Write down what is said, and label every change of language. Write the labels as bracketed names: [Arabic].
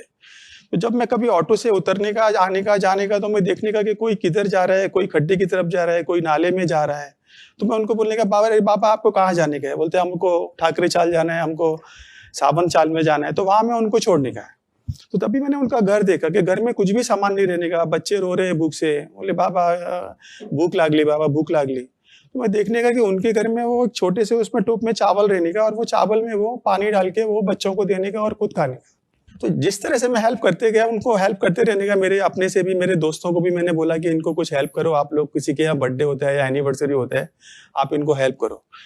[Hindi] तो जब मैं कभी ऑटो से उतरने का, आने का, जाने का, तो मैं देखने का कि कोई किधर जा रहा है, कोई खड्डे की तरफ जा रहा है, कोई नाले में जा रहा है. तो मैं उनको बोलने का, बाबा आपको कहाँ जाने का है? बोलते हमको ठाकरे चाल जाना है, हमको सावन चाल में जाना है. तो वहां में उनको छोड़ने का है. तो तभी मैंने उनका घर देखा कि घर में कुछ भी सामान नहीं रहने का, बच्चे रो रहे हैं भूख से. [Marathi] बोले बाबा भूख लागली, बाबा भूख लागली. [Hindi] तो मैं देखने का कि उनके घर में वो छोटे से उसमें टोप में चावल रहने का और वो चावल में वो पानी डाल के वो बच्चों को देने का और खुद खाने का. तो जिस तरह से मैं हेल्प करते गया, उनको हेल्प करते रहने का. मेरे अपने से भी, मेरे दोस्तों को भी मैंने बोला कि इनको कुछ हेल्प करो. आप लोग किसी के यहाँ बर्थडे होता है या एनिवर्सरी होता है, आप इनको हेल्प करो.